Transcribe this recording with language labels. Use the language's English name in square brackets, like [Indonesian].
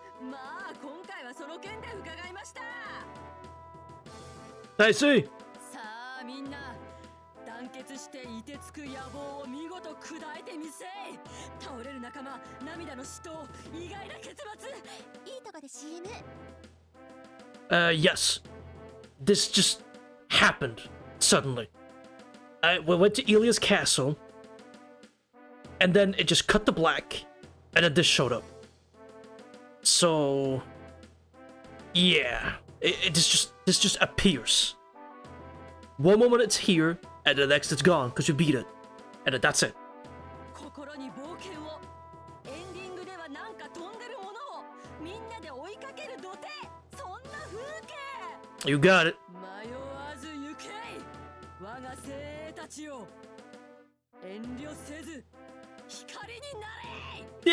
[Japanese] まあ今回はその件で伺いました。 [English] I see. [Japanese] さあみんな団結して凍てつく野望を見事砕いてみせい。倒れる仲間、涙の死闘、意外な結末。いいとこで CM。 [English] Yes. This just happened suddenly. We went to Elia's castle, and then it just cut to black, and then this showed up. So, yeah, this just appears. One moment it's here, and the next it's gone because you beat it, and then that's it. [Japanese] 心に冒険を。エンディングではなんか飛んでるものをみんなで追いかける土手。そんな風景。 [English] You got it. [Japanese] 迷わず行け。我が精鋭たちよ。遠慮せず光になれ。